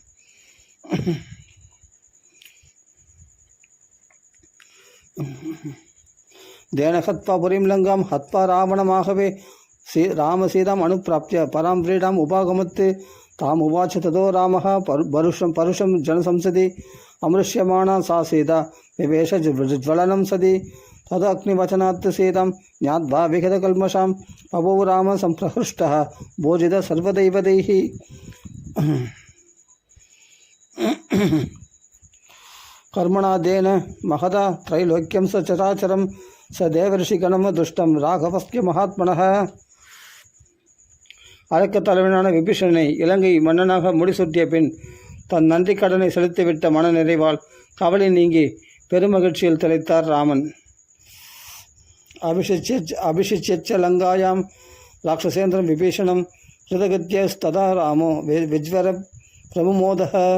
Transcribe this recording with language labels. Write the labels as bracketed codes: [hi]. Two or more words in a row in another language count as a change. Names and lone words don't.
[sa] तेनहत्वा पुरीं लङ्कां हत्वा रावणमाहवे रामसीतां अनुप्राप्य परां व्रीडाम् उपागमत्तु तां उवाच ततो रामः परुषं जनसंसदि अमृष्यमाणा सा सीता विवेश ज्वलनं सती तदग्निवचनात् सीतां ज्ञात्वा विहितकल्मषां बभूव राम सम्प्रहृष्टः भोजितः सर्वदैवतैः। कर्मणादेन महदा त्रैलोक्यं स चराचरं स देवर्षिगणं दुष्टं राघवस्य महात्मनः. [ta] அரக்க தலைவனான விபீஷணனை இலங்கை மன்னனாக முடிசூட்டிய பின் தன் நன்றி கடனை செலுத்திவிட்ட மன நிறைவால் கவலை நீங்கி பெருமகிழ்ச்சியில் திளைத்தார் ராமன். [sa] अभिषिच्य लङ्कायां राक्षसेन्द्रं विभीषणं कृतकृत्यस्तदा रामो विज्वर प्रमुमोदह.